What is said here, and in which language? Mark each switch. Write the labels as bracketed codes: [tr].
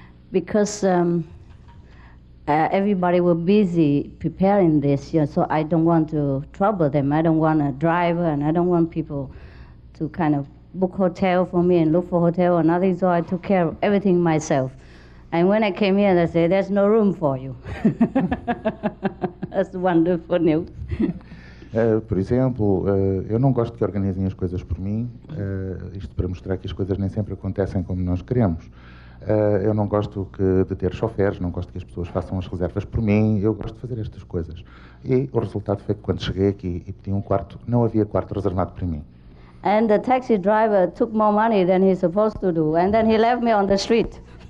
[en] Because everybody was busy preparing this, so I don't want to trouble them. I don't want a driver, and I don't want people to kind of book hotel for me and look for hotel or nothing, so I took care of everything myself. And when I came here, they said, there's no room for you. That's wonderful news. [pt] Por exemplo, eu não gosto que organizem as coisas por mim, isto para mostrar que as coisas nem sempre acontecem como nós queremos. Eu não gosto de ter choferes, não gosto que as pessoas façam as reservas por mim, eu gosto de fazer estas coisas. E o resultado foi que quando cheguei aqui e pedi um quarto, não havia quarto reservado para mim. [en] And the taxi driver took more money than he's supposed to do, and then he left me on the street.